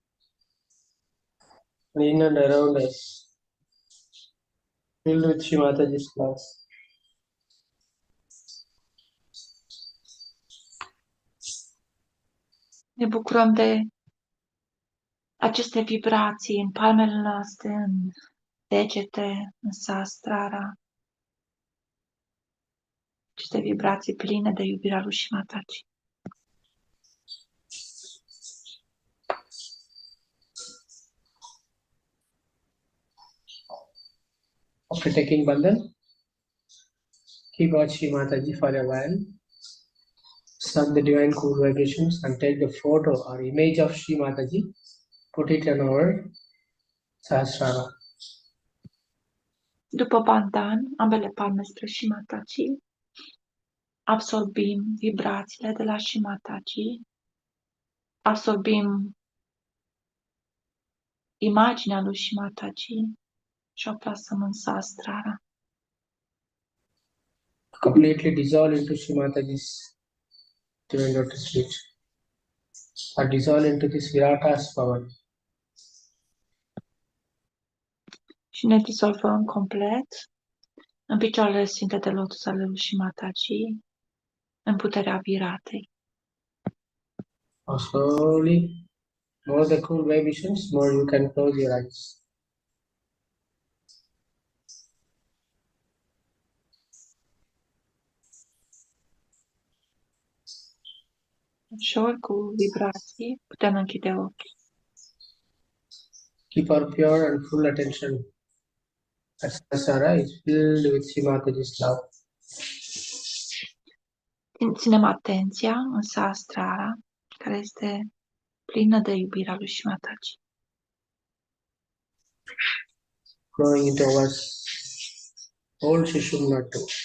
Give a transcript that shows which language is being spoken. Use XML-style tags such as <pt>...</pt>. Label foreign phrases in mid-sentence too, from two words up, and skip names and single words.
<en>and in and around us, filled with Shri Mataji's love.</en> <ro>Ne bucurăm de aceste vibrații în palmele noastre, în degete, în sastrara, aceste vibrații pline de iubirea lui Shimataji.</ro> <en>After taking bandhan, keep watch Shri Mataji for a while. Suck the divine cool vibrations and take the photo or image of Shri Mataji. Put it on our sahasrara.</en> <ro>După bandan, ambele palme spre Shimataji, absorbim vibrațiile de la Shimataji, absorbim imaginea lui Shimataji și o plasăm în sastrara.</ro> <en>Completely dissolve into Shri Mataji's divine lotus feet. Or dissolve into this Virata's power.</en> <ro>Și ne dizolvăm complet în picioarele sfinte de lotus ale lui Shimataji, în puterea viratei.</ro> <en>Or slowly, more the cool vibrations, more you can close your eyes.</en> <ro>Ușor, cu vibrații, putem închide ochii.</ro> <en>Keep our pure and full attention. As Sahasrara is filled with Shri Mataji's love.</en> <ro>Ținem atenția în sastrara, care este plină de iubirea lui Shimataji.</ro> <en>Flowing into our whole Shishumnatu.</en>